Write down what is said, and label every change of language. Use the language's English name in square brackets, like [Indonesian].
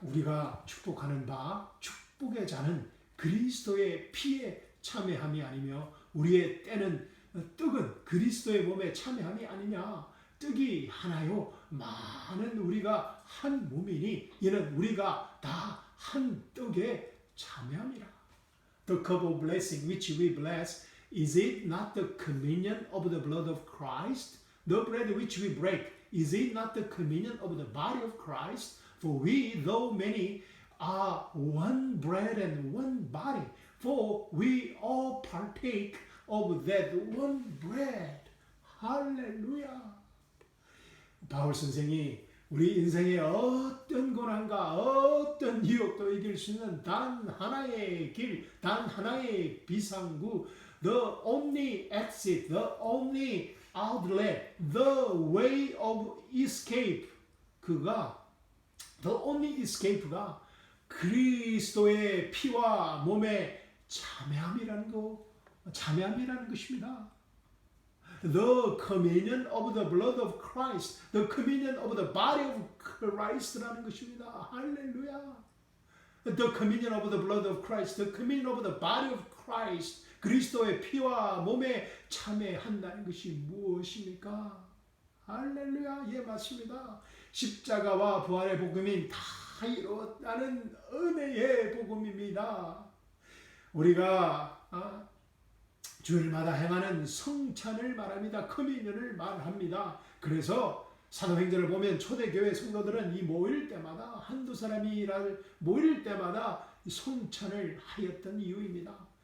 [Korean] 우리가 축복하는 바 축복의 자는 그리스도의 피에 참여함이 아니며 우리의 떡은 그리스도의 몸에 참여함이 아니냐. 떡이 하나요 많은 우리가 한 몸이니 이는 우리가 다 한 떡에 참여함이라. [English] The cup of blessing which we bless, is it not the communion of the blood of Christ? The bread which we break, is it not the communion of the body of Christ? For we, though many, are one bread and one body, for we all partake of that one bread. [Korean] 할렐루야. 바울 선생이 우리 인생의 어떤 고난과 어떤 유혹도 이길 수 있는 단 하나의 길, 단 하나의 비상구, [English] the only exit, the only outlet, the way of escape, the only escape [Korean] 가 그리스도의 피와 몸의 참여함이라는 것입니다. [English] The communion of the blood of Christ, the communion of the body of Christ라는 것입니다. [Korean] 할렐루야. [English] The communion of the blood of Christ, the communion of the body of Christ, [Korean] 그리스도의 피와 몸에 참여한다는 것이 무엇입니까? 할렐루야. 예, 맞습니다. 십자가와 부활의 복음이 다 이뤘다는 은혜의 복음입니다. 우리가 주일마다 행하는 성찬을 말합니다. 커뮤니언을 말합니다. 그래서 사도행전을 보면 초대교회 성도들은 이 모일 때마다 한두 사람이 모일 때마다 성찬을 하였던 이유입니다.